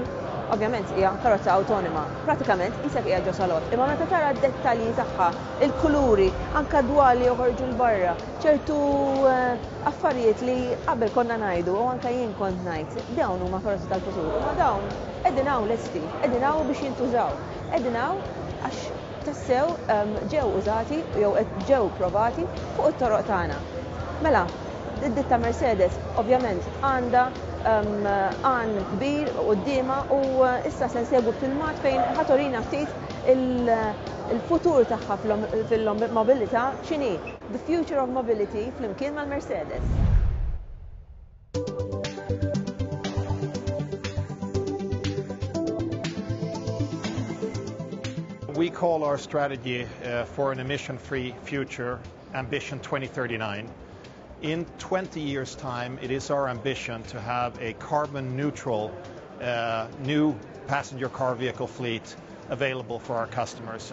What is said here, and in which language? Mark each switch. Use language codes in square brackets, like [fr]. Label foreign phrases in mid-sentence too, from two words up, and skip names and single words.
[mt] Ovvjament hija karozza awtonoma, pratikament isek hija ġo salott, imma meta tara d-dettalji tagħha, il-kuluri, anke dwar li joħorġu l-barra, ċertu affarijiet li qabel konna ngħidu u anke jien kont ngħid, dawn huma karozzi tal-futur, imma dawn qegħdin hawn lesti, qegħdin hawn biex jintużaw, qegħdin hawn għax tassew ġew użati jew ġew provati fuq it-toroq tagħna. Mela, id-ditta Mercedes ovvjament għandha għan kbir qudiema u issa se nsegwu filmat fejn ħatorina ftit il-futur tagħha fil-mobilità x'inhi, [en] the future of mobility [mt] flimkien mal-Mercedes. [en] We call our strategy for an emission-free future Ambition 2039. In 20 years' time, it is our ambition to have a carbon-neutral new passenger car vehicle fleet available for our customers.